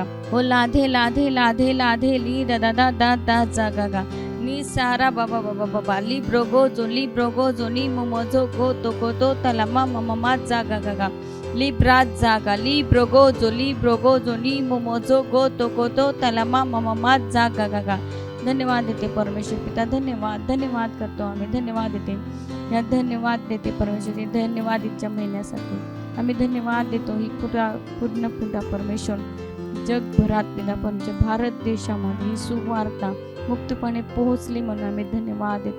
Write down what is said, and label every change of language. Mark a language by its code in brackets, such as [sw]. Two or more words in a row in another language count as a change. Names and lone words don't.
[mr] हो लाधे लाधे लाधे लाधे ली दा दा दा दा दा जागा गा. नी सारा बाबा बाबा बाबा लिब्रो गो नी मोमो जोगो तो को तो तला मा मा जागा गागा. लिब्रात जागा लिब्रो गोजो नी मोमो जोगो तो को तो तला मा मा जागा गागा. धन्यवाद देते परमेश्वर पिता, धन्यवाद करतो आम्ही, धन्यवाद देते या, धन्यवाद देते परमेश्वर, धन्यवाद इच्छा महिन्यासाठी आम्ही धन्यवाद देतो. ही पूर्ण पिता परमेश्वर जगभरात पिता परमेश्वर भारत देशामध्ये ही सुवार्ता मुक्तपणे पोहोचली म्हणून आम्ही धन्यवाद देते.